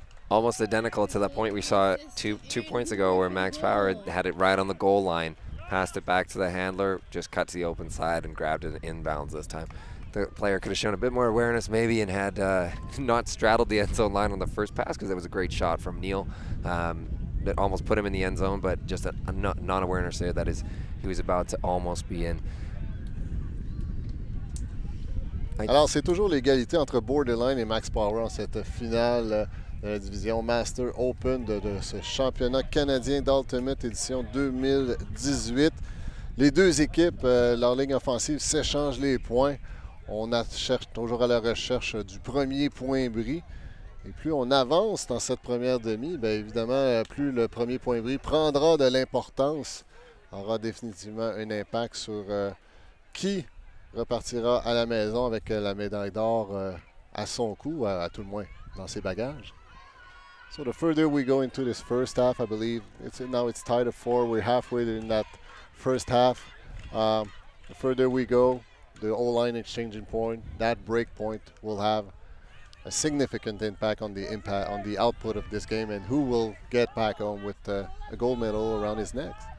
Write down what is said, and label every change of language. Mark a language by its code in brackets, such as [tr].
[en] Almost identical to that point we saw two points ago where Max Power had it right on the goal line, passed it back to the handler, just cut to the open side and grabbed it inbounds this time. The player could have shown a bit more awareness maybe and had not straddled the end zone line on the first pass, because it was a great shot from Neil that almost put him in the end zone, but just a non-awareness there that he was about to almost be in. [fr] Alors, c'est toujours l'égalité entre Borderline et Max Power en cette finale de la division Master Open de ce championnat canadien d'Ultimate édition 2018. Les 2 équipes, leur ligne offensive s'échangent les points. On cherche toujours à la recherche du premier point bris. Et plus on avance dans cette première demi, bien évidemment, plus le premier point bris prendra de l'importance, aura définitivement un impact sur qui repartira à la maison avec la médaille d'or à son cou, à tout le moins dans ses bagages. [en] So the further we go into this first half, I believe it's tied at 4. We're halfway in that first half. The further we go, the O-line exchanging point, that break point will have a significant impact on the output of this game and who will get back home with a gold medal around his neck.